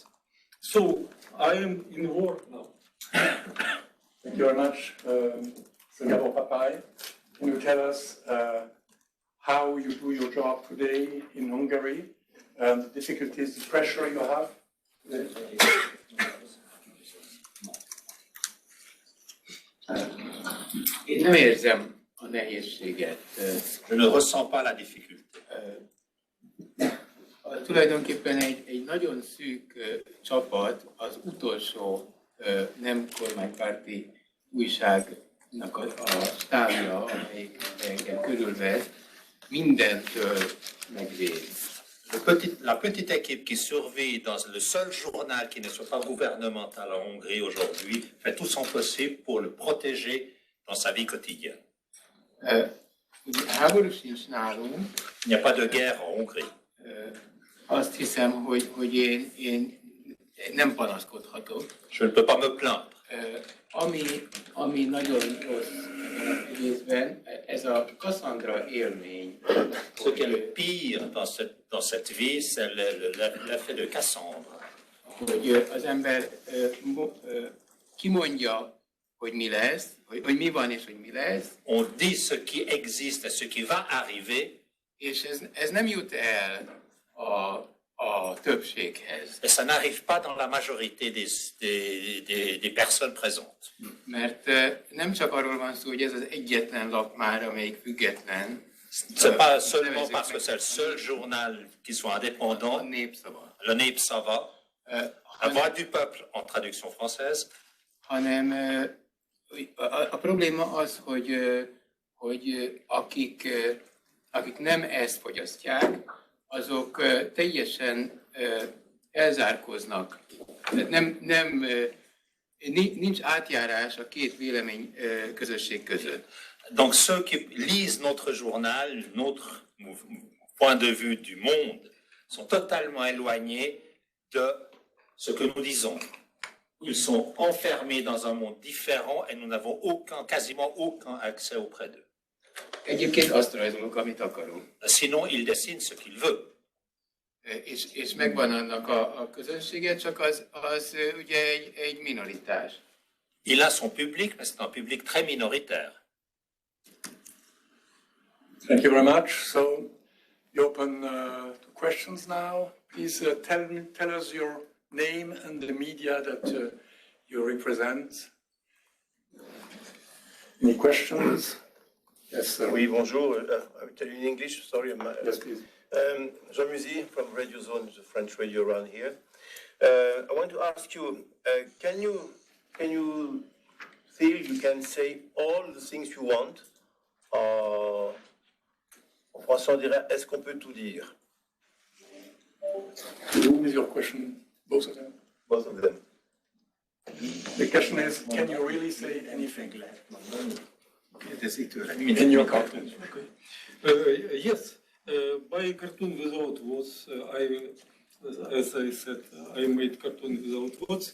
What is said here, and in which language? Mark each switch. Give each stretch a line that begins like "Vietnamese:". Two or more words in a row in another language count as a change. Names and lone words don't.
English: So I am in war now. Thank you very much, Gabor Papai. Can you tell us how you do your job today in Hungary, the difficulties, the pressure you have today?
Hungarian: Én nem érzem a nehézséget.
French: Je ne ressens pas la difficulté.
Hungarian: Tulajdonképpen egy nagyon szűk csapat, az utolsó nem kormánypárti újságnak a stábja, amelyik engem körülvesz, mindentől megvéd.
French: La petite équipe qui survit dans le seul journal qui ne soit pas gouvernemental en Hongrie aujourd'hui fait tout son possible pour le protéger dans sa vie quotidienne.
Hungarian: Háború sincs nálunk.
French: Il n'y a pas de guerre en Hongrie.
Hungarian: Azt hiszem, hogy én nem panaszkodhatok.
French: Je ne peux pas me plaindre.
Hungarian: Ami nagyon rossz részben, ez a Cassandra élmény.
French: Ce qui est le pire dans cette vie, c'est l'effet de Cassandre.
Hungarian: Hogy az ember kimondja, hogy mi lesz, hogy mi van és hogy mi lesz.
French: On dit ce qui existe et ce qui va arriver.
Hungarian: És ez nem jut el a többséghez.
French: Et ça n'arrive pas dans la majorité des personnes présentes.
Hungarian: Mert nem csak arról van szó, hogy ez az egyetlen lap már, amelyik független.
French: C'est pas seulement parce que c'est le seul journal qui soit indépendant.
Hungarian: A Népszava.
French: le népszava, la voix du peuple en traduction française.
Hungarian: Hanem a probléma az, hogy akik nem ezt fogyasztják, azok teljesen elzárkóznak. Nincs átjárás a két vélemény közösség között.
French: Donc ceux qui lisent notre journal, notre point de vue du monde, sont totalement éloignés de ce que nous disons. Ils sont enfermés dans un monde différent et nous n'avons quasiment aucun accès auprès d'eux.
Hungarian: Egyébként azt rajzolok, amit akarunk.
French: Sinon, ils dessinent ce qu'ils veulent.
Hungarian: És megvan annak a közönsége, csak az ugye egy minoritás.
French: Il a son public, mais c'est un public très minoritaire.
English: Thank you very much. So you open to questions now. Please tell us your name and the media that you represent. Any questions? Yes, sir.
French: Oui, bonjour.
English: I will tell you in English. Sorry. Yes, please. Jean Musy from Radio Zone, the French radio around here. I want to ask you, can you feel you can say all the things you want?
French: En français, on dirait, est-ce qu'on peut tout dire?
English: Who is your question? Both of them? Both of them. The question is, can you really say anything? In In your cartoon. Yes, by cartoon without words, as I said, I made cartoon without words.